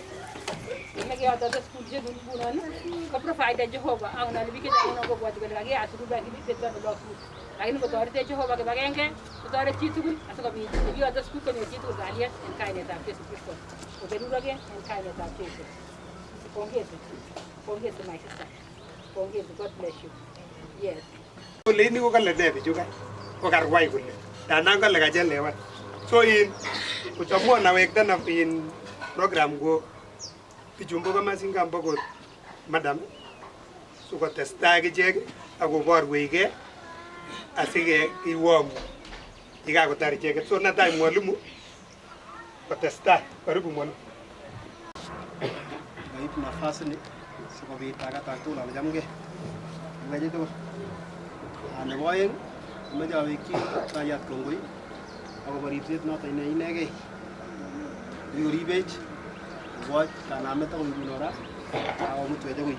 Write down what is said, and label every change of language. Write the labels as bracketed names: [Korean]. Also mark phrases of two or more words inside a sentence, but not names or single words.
[Kalenjin] Nekeyotote skulishek ngunon ko provide Jehova ak noni biik chechang kobwoti kole kakiyat sukul bakibetito nebo sukul. Lakini kotoretech Jehova kibagenge kotoret chitugul asikobit nekiyote sukul konyor chitugul kalyet en kainetab Jesu Kristo. Koberuroke en kainetab Jesu. [English] Pongezi my sister. Pongezi, God bless you. Yes. [Kalenjin] Kole ini ko kale ne bichu kai. Ko karwai kole. Danan kale kachelewan. So in kuchamua nawekta na in program ko bichumbo kama singamba ko madam sikotestai akichek akoborweike asike iwongu yekakotar icheket. So natai mwalimu kotestai. [Swahili] Karibu mwalimu. [Kalenjin] Kaip nafasi ni sikobit akatak tugul amachamgei. Ngaji tugul. Nebo oeng amache awekchi kayat kongoi akobo ripset noton ne inegei. Rikoribech koboch kanamet akoi nguno ra akomutwech akoi yu.